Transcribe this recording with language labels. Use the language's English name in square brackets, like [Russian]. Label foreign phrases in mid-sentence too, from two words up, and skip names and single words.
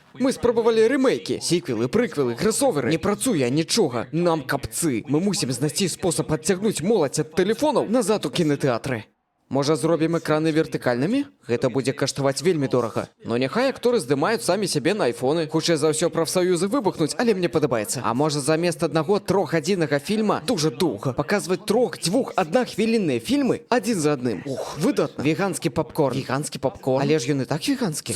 [Ukrainian] Ми спробували ремейки, сіквели, приквели, кросовери. Не працює нічого. Нам капці. Ми мусимо знайти спосіб відтягнути молодь від телефонів назад у кінотеатри. Може, зробимо екрани вертикальними? [Belarusian] Гэта будзе каштаваць вельмі дорага. Но няхай акторы здымаюць самі сябе на айфоны. Хутчэй за ўсё прафсаюзы выбухнуць, але мне падабаецца. А можа, замест аднаго трохгадзіннага фільма дужа доўга паказваць аднахвілінныя фільмы адзін за адным. Ух, выдатна. Веганскі попкорн. Веганскі попкорн. Але ж ён і так веганскі.